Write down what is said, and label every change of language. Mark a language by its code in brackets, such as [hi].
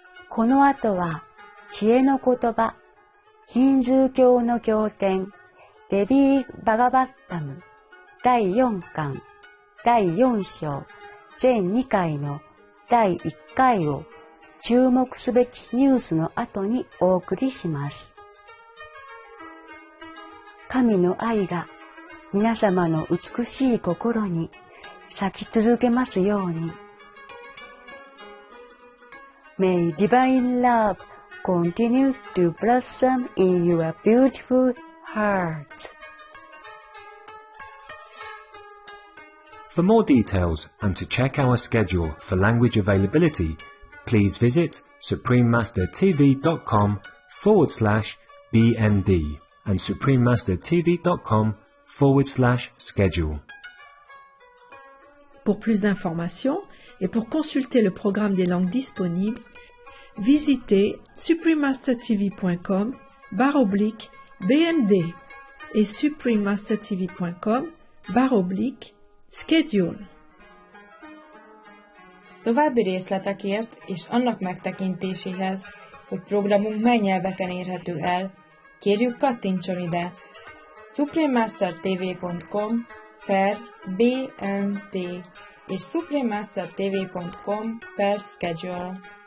[ja] この後は、知恵の言葉、ヒンズー教の経典、デビー・バガバッタム、第4巻、第4章、全2回の第1回を注目すべきニュースの後にお送りします。神の愛が皆様の美しい心に咲き続けますように。 [en] May divine love continue to blossom in your beautiful heart. For more details and to check our schedule for language availability, please visit suprememastertv.com/BND and suprememastertv.com/schedule. [fr] Pour plus d'informations et pour consulter le programme des langues disponibles, visitez suprememastertv.com/BND et suprememastertv.com/schedule. [hu] További részletekért és annak megtekintéséhez, hogy programunk mely nyelveken érhető el, kérjük kattintson ide suprememastertv.com/BND és suprememastertv.com/schedule.